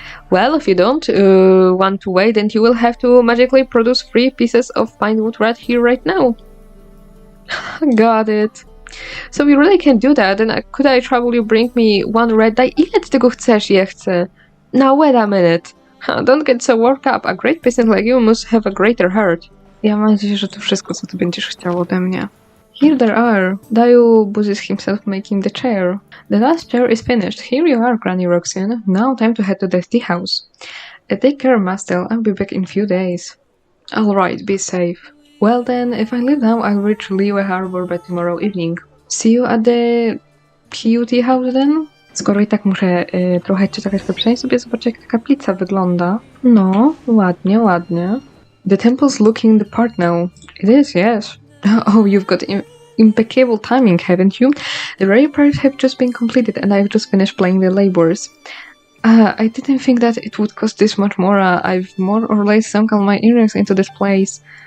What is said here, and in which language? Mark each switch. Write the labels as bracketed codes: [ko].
[en] Well, if you don't want to wait, then you will have to magically produce 3 pieces of pine wood right here, right now. Got it. So we really can't do that. Then could I trouble you bring me 1 red dye? [pl] Ile ty tego chcesz? Ja chcę. [en] Now wait a minute. Don't get so worked up. A great peasant like you must have a greater heart. [pl] Ja mam nadzieję, że to wszystko, co ty będziesz chciał ode mnie. [en] Here they are. Dayu busies himself making the chair. The last chair is finished. Here you are, Granny Roxanne. Now time to head to the tea house. Take care, Master. I'll be back in few days. Alright, be safe. Well then, if I leave now, I'll reach Liyue Harbor by tomorrow evening. See you at the tea house then? [pl] Skoro i tak muszę trochę czekać, to przynajmniej sobie zobaczę, jak ta kaplica wygląda. No, ładnie, ładnie. [en] The temple's looking the part now. It is, yes. Oh, you've got impeccable timing, haven't you? The repairs have just been completed and I've just finished playing the labors. I didn't think that it would cost this much more. I've more or less sunk all my earnings into this place.